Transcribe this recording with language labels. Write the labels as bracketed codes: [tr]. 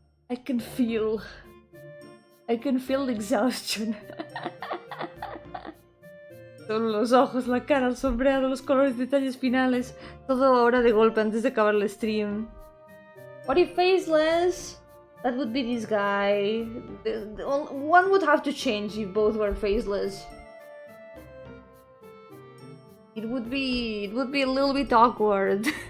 [en] I can feel the exhaustion. [es] Solo los ojos, la cara, el sombreado, los colores, detalles finales. Todo ahora de golpe antes de acabar el stream. [en] What if faceless? That would be this guy. One would have to change if both were faceless. It would be a little bit awkward.